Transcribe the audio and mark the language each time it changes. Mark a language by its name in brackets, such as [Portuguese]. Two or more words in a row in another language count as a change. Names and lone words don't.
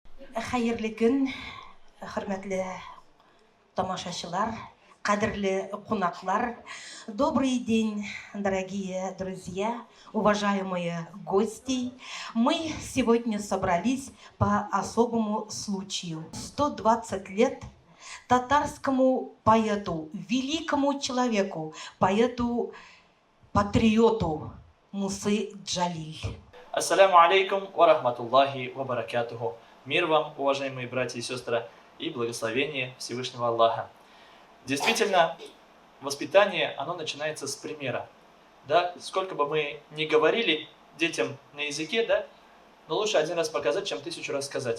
[Tatar] Хәерле көн, хөрмәтле тамашачылар, кадерле кунаклар. [Russian] Добрый день, дорогие друзья, уважаемые гости. Мы сегодня собрались по особому случаю. 120 лет татарскому поэту, великому человеку, поэту-патриоту Мусы Джалиль. [Arabic] السلام عليكم ورحمة الله وبركاته. [Russian] Мир вам, уважаемые братья и сестры, и благословение Всевышнего Аллаха. Действительно, воспитание, оно начинается с примера. Да? Сколько бы мы ни говорили детям на языке, да? Но лучше один раз показать, чем 1000 раз сказать.